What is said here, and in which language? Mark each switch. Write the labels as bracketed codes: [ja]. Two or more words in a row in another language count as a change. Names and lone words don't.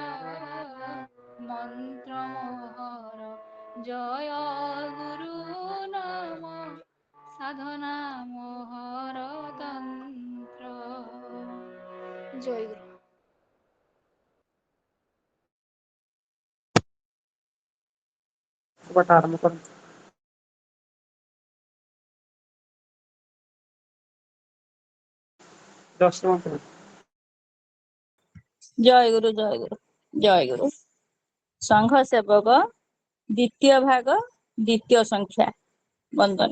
[or] ମନ୍ତ୍ର ମୋହର ଜୟ ଗୁରୁ ନାମ ସାଧନା ମୋହର ତନ୍ତ୍ର ଜୟ ଗୁରୁ ପାଠ ଆରମ୍ଭ କରନ୍ତୁ। ଦଶ ମିନିଟ୍। ଜୟ ଗୁରୁ ଜୟ ଗୁରୁ ଜୟ ଗୁରୁ। ସଂଘ ସେବକ ଦ୍ୱିତୀୟ ଭାଗ ଦ୍ୱିତୀୟ ସଂଖ୍ୟା ବନ୍ଦନା।